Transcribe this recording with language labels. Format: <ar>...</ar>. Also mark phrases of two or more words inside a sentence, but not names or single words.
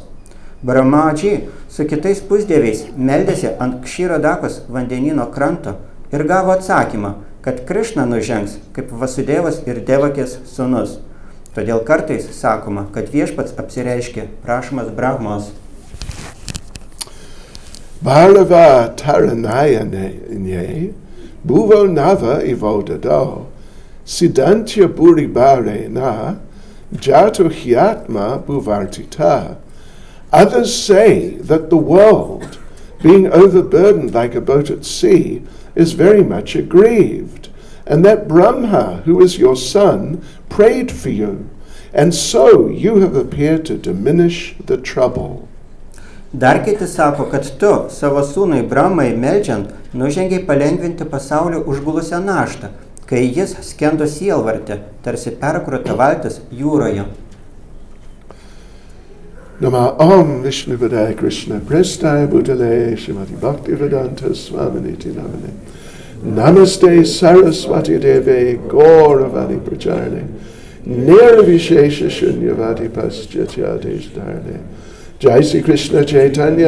<lt>Brahmadžiai su kitais pusdieviais meldėsi ant Kširadakos vandenyno kranto ir gavo atsakymą, kad Krišna nužengs kaip Vasudevas ir Devakės sūnus. Todėl kartais sakoma, kad viešpats apsireiškė prašomas Brahmos.</lt> <sa>भारव तारणायने भुवो नाव इवोदधौ सीदन्त्या भूरिभारे न जातो ह्यात्म भुवार्थित.</sa> <en>Others say that the world, being overburdened like a boat at sea, is very much aggrieved, and that Brahma, who is your son, prayed for you, and so you have appeared to diminish the trouble.</en> <lt>Dar kiti sako, kad tu savo sūnui Brahmai meldžiant nužengiai palengvinti pasaulio užgulusią naštą, kai jis skendo sielvarte, tarsi perkrauta valtis jūroje.</lt> <sa>नम ॐ विष्णुपादाय कृष्ण प्रेष्ठाय भूतले श्रीमति भक्तिवेदान्त स्वामिनिति नामने नमस्ते सरस्वति देवे गौरवाणी प्रचारणे निर्विशेष शून्यवति पाश्चात्यदेश धारणे जय श्री कृष्ण चैतन्य</sa>